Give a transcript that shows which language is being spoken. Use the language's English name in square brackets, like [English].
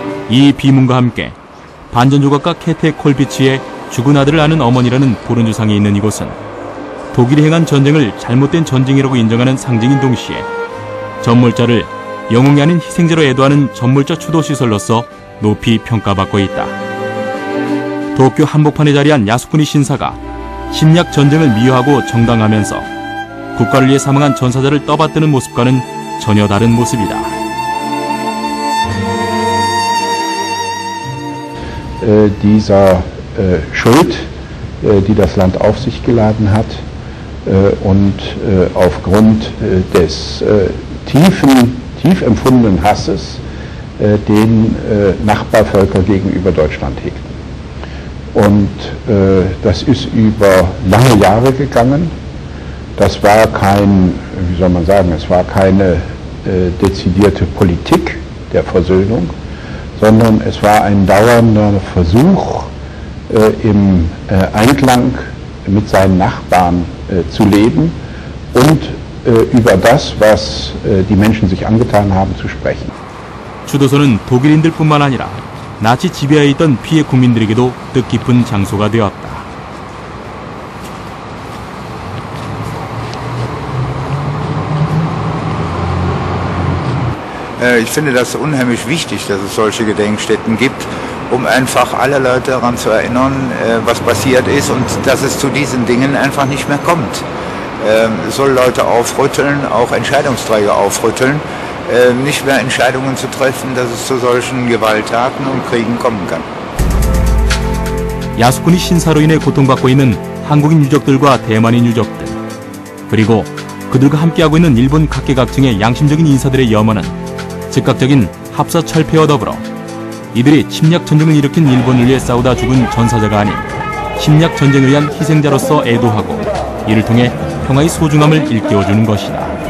[Korean] 이 비문과 함께 반전 조각가 케테 콜비치의 죽은 아들을 아는 어머니라는 보른주상이 있는 이곳은 독일이 행한 전쟁을 잘못된 전쟁이라고 인정하는 상징인 동시에 전몰자를 영웅이 아닌 희생자로 애도하는 전몰자 추도시설로서 높이 평가받고 있다. 도쿄 한복판에 자리한 야스쿠니 신사가 침략 전쟁을 미화하고 정당하면서 국가를 위해 사망한 전사자를 떠받드는 모습과는 전혀 다른 모습이다. [German] Dieser Schuld, die das Land auf sich geladen hat und aufgrund des tief empfundenen Hasses den Nachbarvölker gegenüber Deutschland hegten. Und das ist über lange Jahre gegangen. Das war wie soll man sagen, es war keine dezidierte Politik der Versöhnung, sondern es war ein dauernder Versuch, im Einklang mit seinen Nachbarn zu leben und über das, was die Menschen sich angetan haben, zu sprechen. [Korean] 추도소는 독일인들뿐만 아니라 나치 지배하에 있던 피해 국민들에게도 뜻깊은 장소가 되었다. [German] Ich finde das unheimlich wichtig, dass es solche Gedenkstätten gibt, einfach alle Leute daran zu erinnern, was passiert ist und dass es zu diesen Dingen einfach nicht mehr kommt. Es soll Leute aufrütteln, auch Entscheidungsträger aufrütteln, nicht mehr Entscheidungen zu treffen, dass es zu solchen Gewalttaten und Kriegen kommen kann. [Korean] 야스쿠니 신사로 인해 고통받고 있는 한국인 유족들과 대만인 유족들, 그리고 그들과 함께하고 있는 일본 각계각층의 양심적인 인사들의 염원은 즉각적인 합사 철폐와 더불어 이들이 침략 전쟁을 일으킨 일본을 위해 싸우다 죽은 전사자가 아닌 침략 전쟁을 위한 희생자로서 애도하고 이를 통해 평화의 소중함을 일깨워주는 것이다.